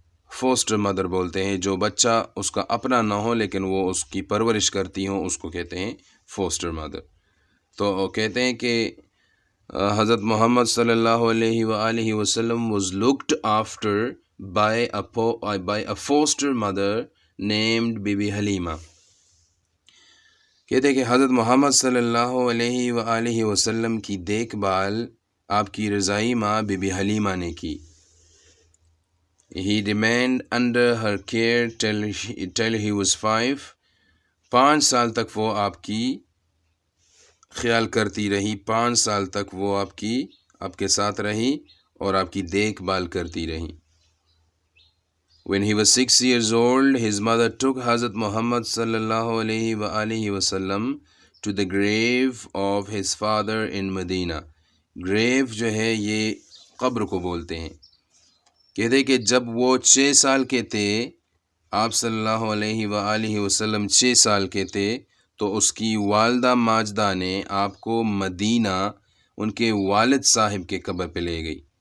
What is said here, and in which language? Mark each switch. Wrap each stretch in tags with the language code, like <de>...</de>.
<ur>Foster mother بولتے ہیں۔ جو بچہ اس کا اپنا نہ ہو لیکن وہ اس کی پرورش کرتی ہوں، اس کو کہتے ہیں فوسٹر مدر۔ تو کہتے ہیں کہ حضرت محمد صلی اللہ علیہ وآلہ وسلم</ur> <en>was looked after by a foster mother named</en> <ur>be be Halima. کہتے ہیں کہ حضرت محمد صلی اللہ علیہ وآلہ وسلم کی دیکھ بھال آپ کی رضائی ماں بی بی حلیمہ نے کی.</ur> <en>He remained under her care till he was 5.</en> <ur>5 سال تک وہ آپ کی خیال کرتی رہی. 5 سال تک وہ آپ کے ساتھ رہی اور آپ کی دیکھ بھال کرتی رہی.</ur> <en>When he was 6 years old, his mother took Hazrat Muhammad sallallahu alayhi wa alihi wasallam to the grave of his father in Medina.</en> <ur>Grave جو ہے یہ قبر کو بولتے ہیں. کہتے کہ جب وہ 6 سال کے تھے، آپ صلی اللہ علیہ وآلہ وسلم 6 سال کے تھے، تو اس کی والدہ ماجدہ نے آپ کو مدینہ ان کے والد صاحب کے قبر پہ لے گئی.</ur>